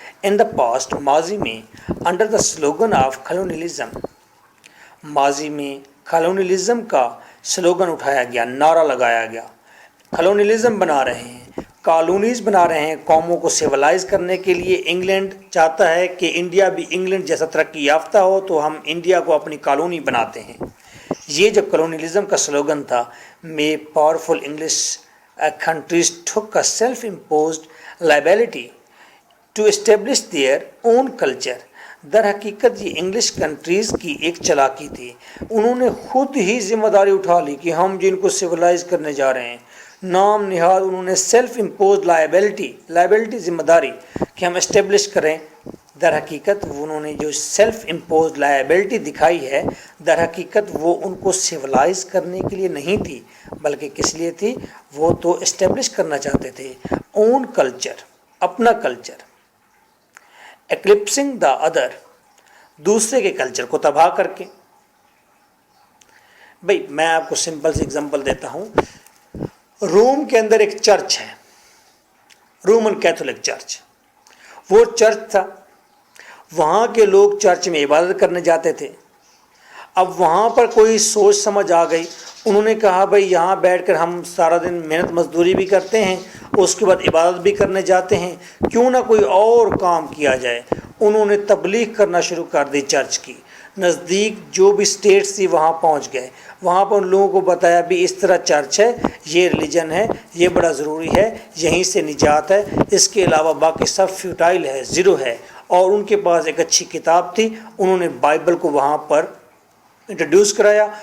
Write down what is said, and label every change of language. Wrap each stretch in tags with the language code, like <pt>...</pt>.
<en>in the past,</en> <ur>ماضی میں,</ur> <en>under the slogan of colonialism,</en> <ur>ماضی میں کالونیلزم کا سلوگن اٹھایا گیا, نعرہ لگایا گیا. کالونیلزم بنا رہے ہیں, کالونیز بنا رہے ہیں قوموں کو سیولائز کرنے کے لیے. انگلینڈ چاہتا ہے کہ انڈیا بھی انگلینڈ جیسا ترقی یافتہ ہو, تو ہم انڈیا کو اپنی کالونی بناتے ہیں. یہ جو کالونیلزم کا سلوگن تھا, میں</ur> <en>Powerful English countries took a self-imposed liability to establish their own culture.</en> <ur>در حقیقت یہ انگلش کنٹریز کی ایک چالاکی تھی. انہوں نے خود ہی ذمہ داری اٹھا لی کہ ہم جن کو سیولائز کرنے جا رہے ہیں, نام نہاد انہوں نے سیلف امپوزڈ لائبلٹی ذمہ داری کہ ہم اسٹیبلش کریں. در حقیقت انہوں نے جو سیلف امپوزڈ لائبلٹی دکھائی ہے, در حقیقت وہ ان کو سیولائز کرنے کے لیے نہیں تھی, بلکہ کس لیے تھی, وہ تو اسٹیبلش کرنا چاہتے تھے اون کلچر, اپنا کلچر.</ur> <en>eclipsing the other,</en> <ur>دوسرے کے کلچر کو تباہ کر کے. بھائی میں آپ کو سمپل سی اگزامپل دیتا ہوں. روم کے اندر ایک چرچ ہے، رومن کیتھولک چرچ. وہ چرچ تھا، وہاں کے لوگ چرچ میں عبادت کرنے جاتے تھے. اب وہاں پر کوئی سوچ سمجھ آ گئی، انہوں نے کہا بھائی یہاں بیٹھ کر ہم سارا دن محنت مزدوری بھی کرتے ہیں، اس کے بعد عبادت بھی کرنے جاتے ہیں، کیوں نہ کوئی اور کام کیا جائے. انہوں نے تبلیغ کرنا شروع کر دی چرچ کی. نزدیک جو بھی اسٹیٹس تھی وہاں پہنچ گئے. وہاں پر ان لوگوں کو بتایا بھی اس طرح چرچ ہے، یہ ریلیجن ہے، یہ بڑا ضروری ہے، یہیں سے نجات ہے، اس کے علاوہ باقی سب فیوٹائل ہے، زیرو ہے. اور ان کے پاس ایک اچھی کتاب تھی، انہوں نے بائبل کو وہاں پر انٹروڈیوس کرایا.</ur>